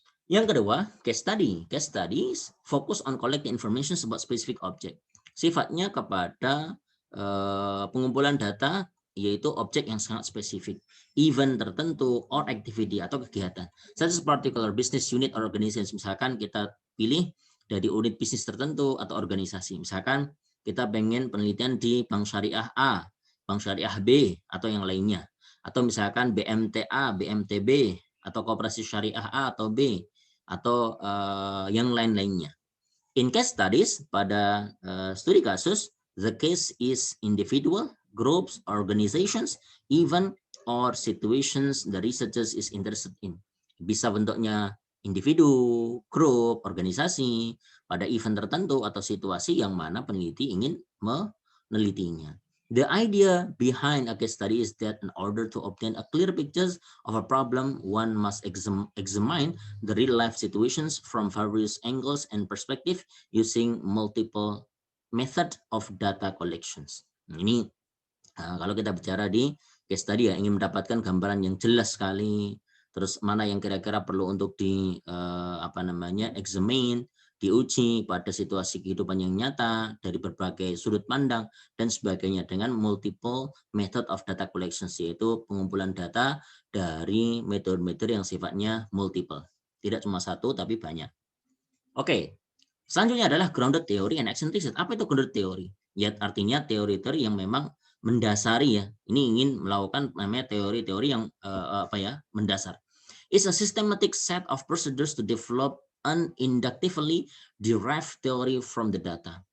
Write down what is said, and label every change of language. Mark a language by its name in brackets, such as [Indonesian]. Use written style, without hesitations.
[Indonesian] Yang kedua, case study. [English] Case studies focus on collecting information about specific object. [Indonesian] Sifatnya kepada pengumpulan data yaitu objek yang sangat spesifik, event tertentu, [English] or activity [Indonesian] atau kegiatan. [English] Such as particular business unit or organization. [Indonesian] Misalkan kita pilih dari unit bisnis tertentu atau organisasi. Misalkan kita pengen penelitian di Bank Syariah A, Bank Syariah B, atau yang lainnya. Atau misalkan BMTA, BMTB, atau Koperasi Syariah A atau B, atau yang lain-lainnya. [English] In case studies, [Indonesian] pada studi kasus, [English] the case is individual, groups, organizations, even or situations the researchers is interested in. [Indonesian] Bisa bentuknya individu, grup, organisasi, pada event tertentu atau situasi yang mana peneliti ingin menelitinya. [English] The idea behind a case study is that in order to obtain a clear picture of a problem, one must examine the real-life situations from various angles and perspective using multiple method of data collections. [Indonesian] Ini kalau kita bicara di case study ya, ingin mendapatkan gambaran yang jelas sekali, terus mana yang kira-kira perlu untuk di examine, diuji pada situasi kehidupan yang nyata dari berbagai sudut pandang dan sebagainya dengan [English] multiple method of data collections, [Indonesian] yaitu pengumpulan data dari metode-metode yang sifatnya multiple, tidak cuma satu tapi banyak. Oke, selanjutnya adalah grounded theory and action research. Apa itu grounded theory? Ya artinya teori-teori yang memang mendasari ya. Ini ingin melakukan namanya teori-teori yang mendasar. [English] It's a systematic set of procedures to develop an inductively derived theory from the data.